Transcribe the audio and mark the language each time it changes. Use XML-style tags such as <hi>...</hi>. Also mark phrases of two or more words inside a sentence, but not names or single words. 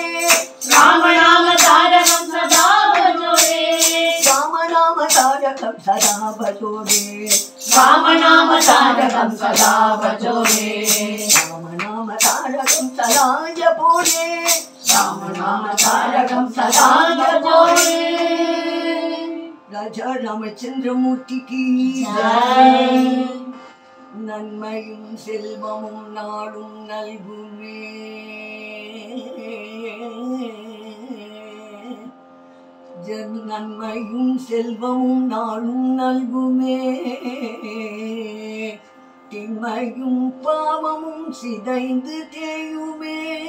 <hi>रामनाम तारकं सदा भजोरे रामनाम तारकं सदा भजोरे रामनाम तारकं सदा भजोरे रामनाम तारकं सदा जपोरे रामनाम तारकं सदा भजोरे</hi> <ta>ராஜா ராமச்சந்திரமூர்த்திக்கு ஜெய். நன்மையும் செல்வமும் நாடும் நல்குமே நன்மையும் செல்வமும் நாடும் நல்குமே திண்மையும் பாவமும் சிதைந்து தேயுமே</ta>